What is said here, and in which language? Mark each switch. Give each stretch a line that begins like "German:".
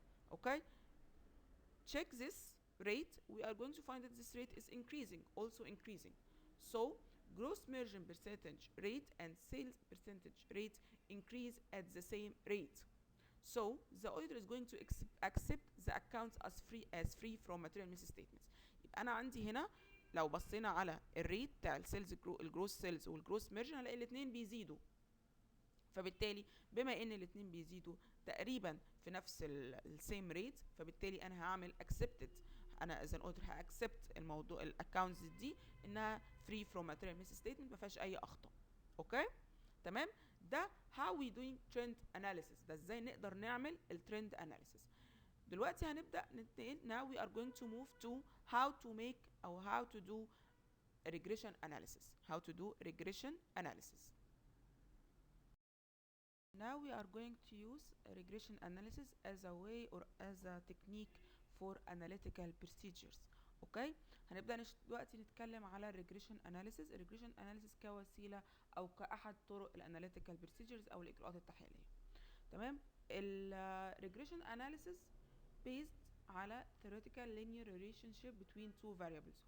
English: Okay, check this rate. We are going to find that this rate is increasing, also increasing. So gross margin percentage rate and sales percentage rate increase at the same rate. So the auditor is going to accept the accounts as free from material misstatements.
Arabic: يبقى انا عندي هنا لو بصينا على الريت بتاع السيلز، الجروس سيلز والجروس مارجن، هنلاقي الاثنين بيزيدوا. فبالتالي بما ان الاثنين بيزيدوا تقريبا في نفس السيم ريت، فبالتالي انا هعمل accepted. انا
English: as an auditor
Arabic: هاكسبت الموضوع الاكونتس دي انها
English: free from material misstatement،
Arabic: ما فيهاش اي اخطاء. اوكي تمام. ده
English: how we doing trend analysis.
Arabic: ده ازاي نقدر نعمل الترند analysis. دلوقتي هنبدأ ننتقل.
English: now we are going to move to how to make or how to do regression analysis. how to do regression analysis. Now we are going to use regression analysis as a way or as a technique for analytical procedures.
Arabic: اوكي هنبدأ دلوقتي نتكلم على regression analysis. regression analysis كوسيلة او كأحد طرق الاناليتيكال procedures او الاجراءات التحليلية. تمام.
English: regression analysis based على theoretical linear relationship between two variables.